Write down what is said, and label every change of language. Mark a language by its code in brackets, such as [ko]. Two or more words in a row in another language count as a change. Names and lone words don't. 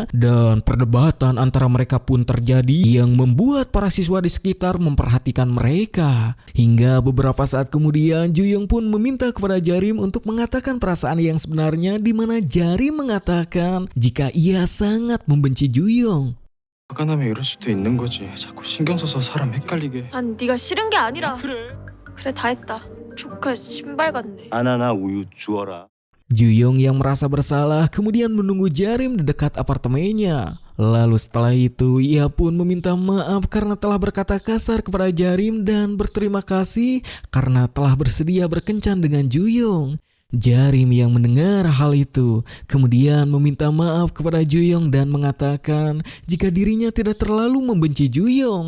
[id] Dan perdebatan antara mereka pun terjadi yang membuat para siswa di sekitar memperhatikan mereka. Hingga beberapa saat kemudian Juyong pun meminta kepada Jarim untuk mengatakan perasaan yang sebenarnya, di mana Jarim mengatakan jika ia sangat membenci Juyong. [ko] 화가 나면 이럴 수도 있는 거지. 자꾸 신경 써서 사람 헷갈리게. 난 네가 싫은 게 아니라. 그래. 그래 다 했다. 조카 신발 같네. 바나나 우유 주어라. [id] Juyong yang merasa bersalah kemudian menunggu Jarim di dekat apartemennya. Lalu setelah itu ia pun meminta maaf karena telah berkata kasar kepada Jarim dan berterima kasih karena telah bersedia berkencan dengan Juyong. Jarim yang mendengar hal itu kemudian meminta maaf kepada Juyong dan mengatakan jika dirinya tidak terlalu membenci Juyong.